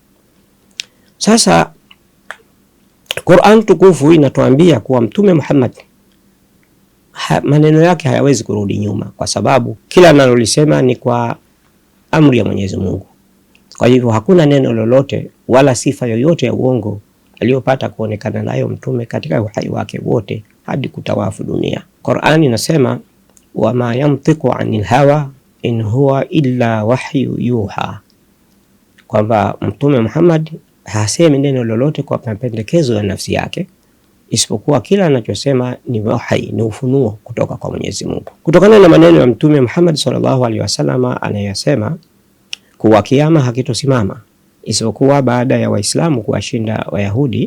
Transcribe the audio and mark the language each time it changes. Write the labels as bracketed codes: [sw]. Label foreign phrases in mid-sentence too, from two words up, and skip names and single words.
[sw] Sasa Qur'an tukufu inatuambia kuwa Mtume Muhammad maneno yake hayawezi kurudi nyuma, kwa sababu kila analolisema ni kwa amri ya Mwenyezi Mungu. Kwa hivyo hakuna neno lolote wala sifa yoyote ya uongo aliyopata kuonekana nayo mtume katika uhai wake wote hadi kutawafu dunia. Qur'ani inasema [ar] وما ينطق عن الهوى إن هو إلا وحي يوحى, [sw] kwamba Mtume Muhammad hasemi neno lolote kwa mapendekezo ya nafsi yake, isipokuwa kila anachosema ni wahi, ni ufunuo kutoka kwa Mwenyezi Mungu. Kutokana na maneno ya Mtume Muhammad [ar] صلى الله عليه وسلم [sw] anayasema kuwa kiyama hakitosimama isipokuwa baada ya Waislamu kuwashinda Wayahudi,